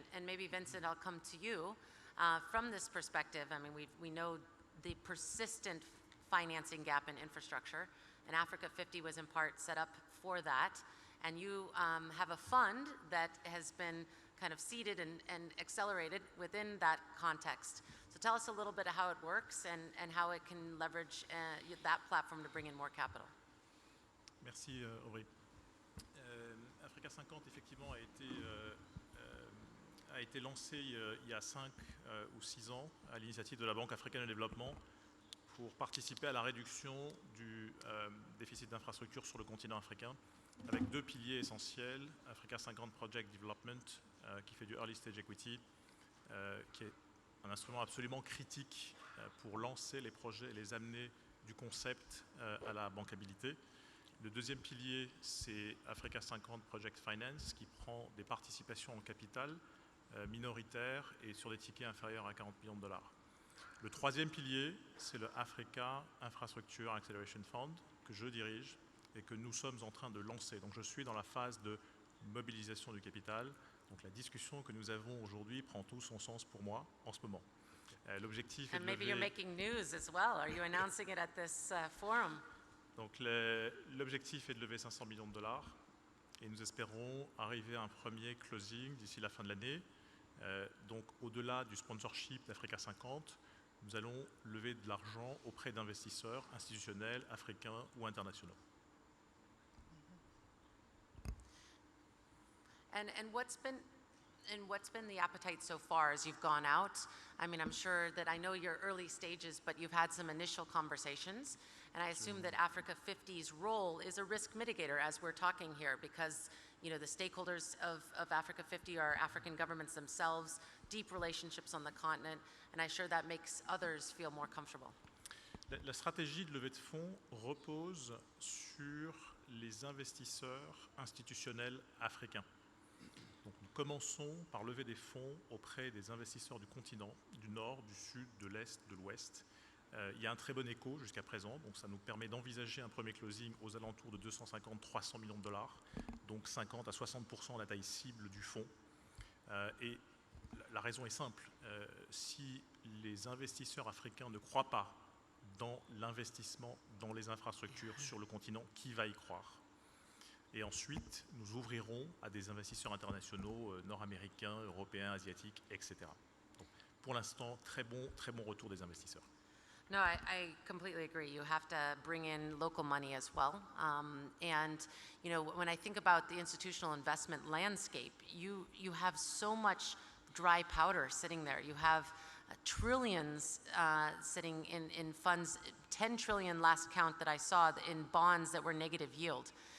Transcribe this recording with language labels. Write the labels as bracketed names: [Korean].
[English] And maybe, Vincent, I'll come to you. From this perspective, I mean, we know the persistent financing gap in infrastructure, and Africa 50 was in part set up for that. And you have a fund that has been kind of seeded and accelerated within that context. So tell us a little bit of how it works and how it can leverage that platform to bring in more capital. [French] Merci Aubry. Africa 50 effectivement a été lancé il y a 5 ou 6 ans à l'initiative de la Banque africaine de développement pour participer à la réduction du déficit d'infrastructures sur le continent africain avec 2 piliers essentiels, Africa 50 Project Development qui fait du Early Stage Equity, qui est un instrument absolument critique pour lancer les projets et les amener du concept à la bancabilité. Le deuxième pilier, c'est Africa 50 Project Finance qui prend des participations en capital minoritaires et sur des tickets inférieurs à 40 millions de dollars. Le troisième pilier, c'est le Africa Infrastructure Acceleration Fund que je dirige et que nous sommes en train de lancer. Donc je suis dans la phase de mobilisation du capital. Donc la discussion que nous avons aujourd'hui prend tout son sens pour moi en ce moment. L'objectif est de [English] maybe you're making news as well. Are you announcing it at this forum? [French] Donc l'objectif est de lever 500 millions de dollars et nous espérons arriver à un premier closing d'ici la fin de l'année. Donc au-delà du sponsorship d'Africa 50, nous allons lever de l'argent auprès d'investisseurs institutionnels, africains ou internationaux. [English] And what's been the appetite so far as you've gone out? I mean, I'm sure that I know you're early stages, but you've had some initial conversations, and I assume that Africa 50's role is a risk mitigator as we're talking here, because the stakeholders of Africa 50 are African governments themselves, deep relationships on the continent, and I'm sure that makes others feel more comfortable. [French] La stratégie de levée de fonds repose sur les investisseurs institutionnels africains. Donc nous commençons par lever des fonds auprès des investisseurs du continent, du nord, du sud, de l'est, de l'ouest. Il y a un très bon écho jusqu'à présent, donc ça nous permet d'envisager un premier closing aux alentours de 250-300 millions de dollars, donc 50 à 60% la taille cible du fonds. Et la raison est simple, si les investisseurs africains ne croient pas dans l'investissement dans les infrastructures sur le continent, qui va y croire ? Et ensuite, nous ouvrirons à des investisseurs internationaux, nord-américains, européens, asiatiques, etc. Donc, pour l'instant, très bon retour des investisseurs. [English] No, I completely agree. You have to bring in local money as well. And when I think about the institutional investment landscape, you have so much dry powder sitting there. You have trillions sitting in funds, 10 trillion last count that I saw in bonds that were negative yield.